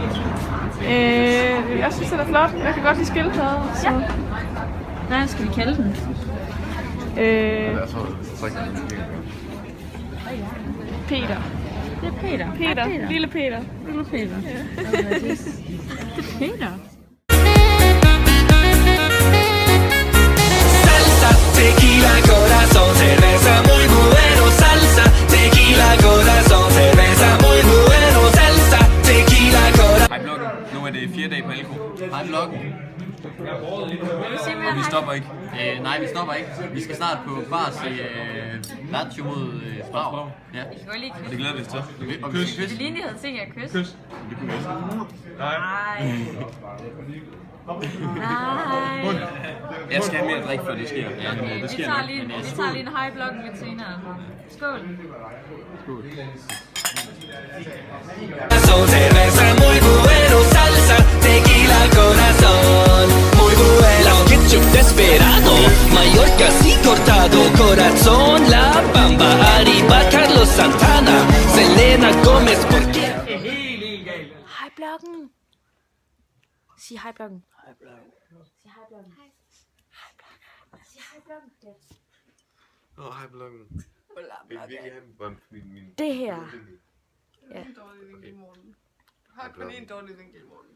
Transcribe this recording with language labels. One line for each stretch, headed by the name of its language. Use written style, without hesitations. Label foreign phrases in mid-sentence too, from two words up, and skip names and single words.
Danish: Jeg synes, den er flot. Jeg kan godt lide skildpadder. Så. Ja. Hvad skal vi kalde den? Peter. Det er Peter. Peter. Ja, Lille Peter. Lille Peter. Ja. Det er Peter.
Spanish: Salsa, tequila, corazón, cerveza muy bueno. Salsa, tequila, corazón, cerveza muy bueno. Salsa, tequila, corazón.
Danish: Hej bloggen. Nu er det 4 dage på Elko. Hej bloggen. Og vi stopper ikke. Nej, vi stopper ikke. Vi skal snart på bars i Lazio mod Prag. Ja. Vi kan godt lige Det kysse. glæder vi os til. Og vi skal Det kysse. lignede, jeg havde tænkt jer at kysse. Kys. Det kunne vi også. Nej. Nej. Jeg skal have mere drik, før det sker. Ja, det Vi sker tager nok. lige en
English: high block
Danish: lidt senere. Skål.
Spanish: Cerveza muy bueno. Salsa, tequila, corazón, muy bueno. Ketchup desesperado, Mallorca así cortado. Corazón, La Bamba, arriba Carlos Santana, Selena Gomez, ¿por qué?
Danish: Hej blokken. Sig hej blokken. Hej blokken. Sig hej blokken. Hej blokken. Sig hej blokken. Hej bloggen. Det her. Har kun en dårlig vinkel i morgen.